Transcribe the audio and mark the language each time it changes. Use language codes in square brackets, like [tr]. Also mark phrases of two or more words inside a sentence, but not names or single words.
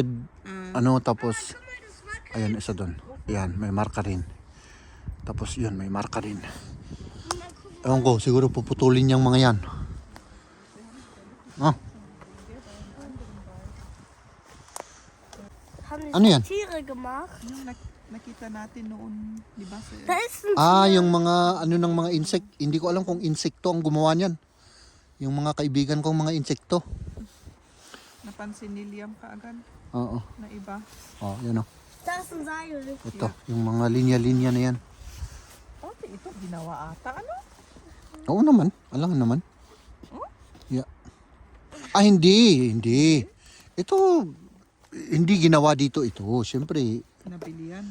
[tl] Tapos, ayan, isa doon. Ayan, may marka rin. Tapos yun, may marka rin. Ewan ko, siguro puputulin yung mga yan. [de] Haben [tl] Ano yan? [de] Tiere gemacht? [tl] Yung nakita natin noon, di ba? [de] Da ist ein [tl] Yung mga, ng mga insect. Hindi ko alam kung insekto ang gumawa niyan. Yung mga kaibigan kong mga insekto. Napansin ni Liam kaagad Oo. na iba. Yan o. [de] Da ist ein Seil. [tl] Ito, yung mga linya-linya na yan. Oh, ito ginawa ata. Ano? Oo naman, alam naman. Yeah. Hindi. Ito, hindi ginawa dito ito. Siyempre, Nabili yan.